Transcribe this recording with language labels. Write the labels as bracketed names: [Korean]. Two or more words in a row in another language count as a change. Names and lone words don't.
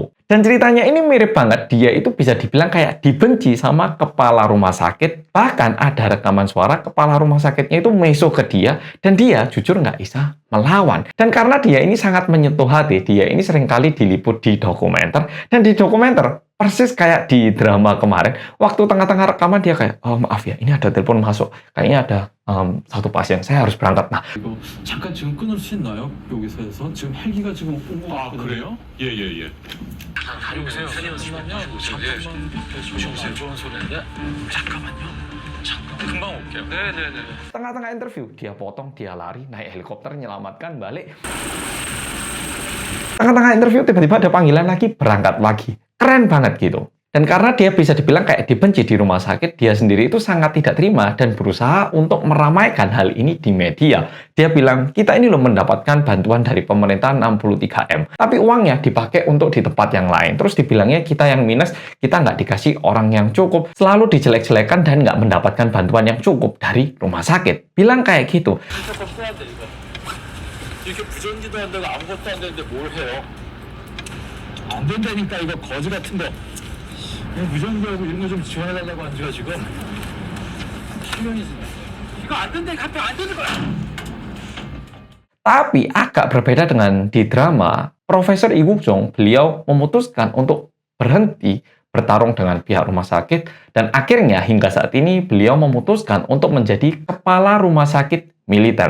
[Indonesian] Dan ceritanya ini mirip banget, dia itu bisa dibilang kayak dibenci sama kepala rumah sakit, bahkan ada rekaman suara kepala rumah sakitnya itu mesok ke dia, dan dia jujur nggak bisa melawan. Dan karena dia ini sangat menyentuh hati, dia ini seringkali diliput di dokumenter, dan di dokumenter persis kayak di drama kemarin, waktu tengah-tengah rekaman dia kayak, oh maaf ya, ini ada telepon masuk, kayaknya ada satu pasien, saya harus berangkat. Nah, [Korean] 이거 잠깐 지금 끊을 수 있나요? 여기서 해서 지금 헬기가 지금 오고 있거든요. 그래요? 예예예. 여보세요. 잠깐만요. 조심하세요. 좋은 소리인데. 잠깐만요. 잠깐. 금방 올게요. 네네네. [Indonesian] tengah-tengah interview, dia potong, dia lari, naik helikopter, nyelamatkan, balik. Tengah-tengah interview, tiba-tiba ada panggilan lagi, berangkat lagi. Keren banget gitu. Dan karena dia bisa dibilang kayak dibenci di rumah sakit, dia sendiri itu sangat tidak terima dan berusaha untuk meramaikan hal ini di media. Dia bilang, kita ini loh mendapatkan bantuan dari pemerintah 63M. Tapi uangnya dipakai untuk di tempat yang lain. Terus dibilangnya kita yang minus, kita nggak dikasih orang yang cukup. Selalu dijelek-jelekan dan nggak mendapatkan bantuan yang cukup dari rumah sakit. Bilang kayak gitu. [Korean] 이렇게 부전지도 안 되고 아무것도 안 되는데 뭘 해요? 안 된다니까 이거 거지 같은 거. 무전기하고 이런 거 좀 지원해달라고 한 지가 지금 7년이 지났어요. 이거 안 된다, 갑자기 안 되는 거야. [Indonesian] Tapi agak berbeda dengan di drama, Profesor Lee Guk-jong, beliau memutuskan untuk berhenti bertarung dengan pihak rumah sakit dan akhirnya hingga saat ini beliau memutuskan untuk menjadi kepala rumah sakit militer.